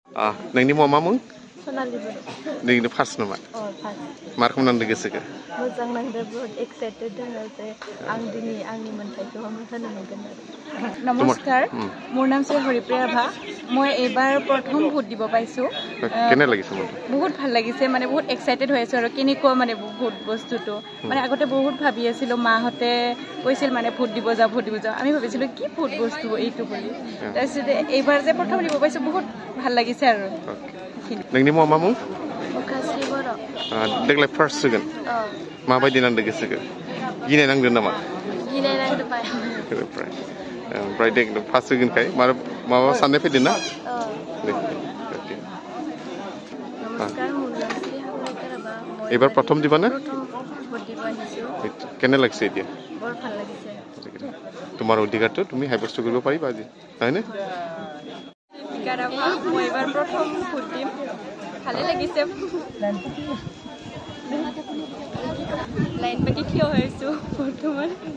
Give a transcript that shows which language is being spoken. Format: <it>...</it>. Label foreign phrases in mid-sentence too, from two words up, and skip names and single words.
<brx>नोंनि मुङा मुं? सनालि बर'। नोंनि फार्स्ट नामा? फार्स्ट। मा रोखोम नांदों गोसोखौ? मोजां नांदों, बहुत एक्साइटेड दङ जे आं दिनै आंनि मोन्थाइखौ होनो मोनगोन आरो।</brx> <as>নমস্কাৰ, মোৰ নাম শ্ৰী হৰিপ্ৰিয়া ৰাভা। মই এইবাৰ প্ৰথম ভোট দিব পাইছোঁ। কেনে লাগিছে মনটো? বহুত ভাল লাগিছে, মানে বহুত এক্সাইটেড হৈ আছোঁ আৰু কেনেকুৱা মানে ভোট বস্তুটো। মানে আগতে বহুত ভাবি আছিলোঁ, মাহঁতে কৈছিল মানে ভোট দিব যাওঁ। আমি ভাবিছিলোঁ কি ভোট বস্তু এইটো বুলি। তাৰপিছতে এইবাৰ যে প্ৰথম দিব পাইছোঁ, বহুত ভাল লাগিছে আৰু।</as> <brx>नोंनि मुङा मा मुं? उखास्रि बर'। देग्लाय फार्स्ट होगोन। माबायदि नांदों गोसोखौ? गिनाय नांदों नामा? गिनाय नांदों बाय। ओमफ्राय देग्लाय फार्स्ट होगोनखाय माबा साननाय फैदों ना? नमस्कार, मुलाम्सि हावलाइकार राभा।</brx> <as>এবাৰ প্ৰথম দিবা না? প্ৰথম ভোট দিব আহিছোঁ। কেনে লাগিছে এতিয়া? বৰ ভাল লাগিছে। তোমাৰ অধিকাৰটো তুমি সাব্যস্ত কৰিব পাৰিবা আজি, হয়নে? মই এইবাৰ প্ৰথম ভোট দিম, ভালে লাগিছে। লাইন পাতি থিয় হৈ আছোঁ বৰ্তমান।</as>